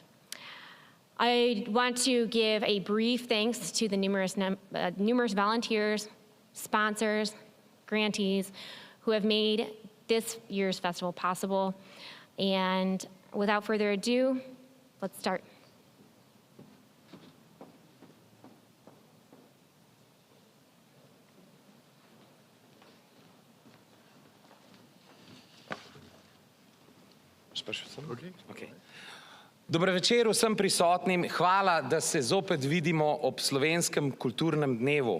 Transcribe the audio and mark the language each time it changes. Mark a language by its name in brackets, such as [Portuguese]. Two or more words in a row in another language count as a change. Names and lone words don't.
[English] I want to give a brief thanks to the numerous volunteers, sponsors, grantees who have made this year's festival possible. And without further ado, let's start. Okay. [Slovenian] Dober večer vsem prisotnim. Hvala, da se zopet vidimo ob slovenskem kulturnem dnevu.